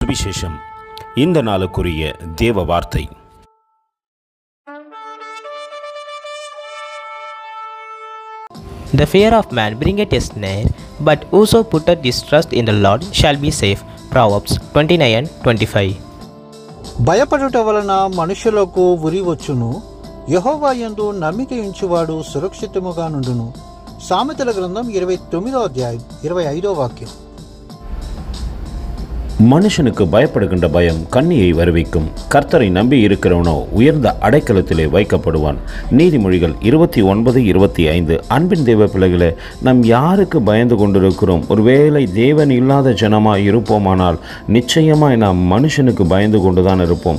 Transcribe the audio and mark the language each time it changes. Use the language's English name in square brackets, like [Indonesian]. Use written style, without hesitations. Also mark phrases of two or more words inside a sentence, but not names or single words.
[Tamil] சுவிசேஷம். இந்த நாளுக்குரிய தேவ வார்த்தை. [English] The fear of man bringeth a snare, but whoso putteth his trust in the Lord shall be safe. Proverbs 29:25. [Telugu] భయపడుట వలన మనుషులకు ఉరి వచ్చును, యెహోవా యందు నమ్మిక ఉంచువాడు సురక్షితముగా నుండును. సామెతల గ్రంథం 29వ అధ్యాయం 25వ వాక్యం. [Tamil] மனுஷனுக்கு பயப்படுகின்ற பயம் கண்ணியை வருவிக்கும். கர்த்தரை நம்பி இருக்கிறவனோ உயர்ந்த அடைக்கலத்திலே வைக்கப்படுவான். நீதிமொழிகள் 29:25. அன்பின் தேவ பிள்ளைகளே, நாம் யாருக்கு பயந்து கொண்டிருக்கிறோம்? ஒருவேளை தேவன் இல்லாத ஜனமாய் இருப்போமானால் நிச்சயமாய் நாம் மனுஷனுக்கு பயந்து கொண்டுதான் இருப்போம்.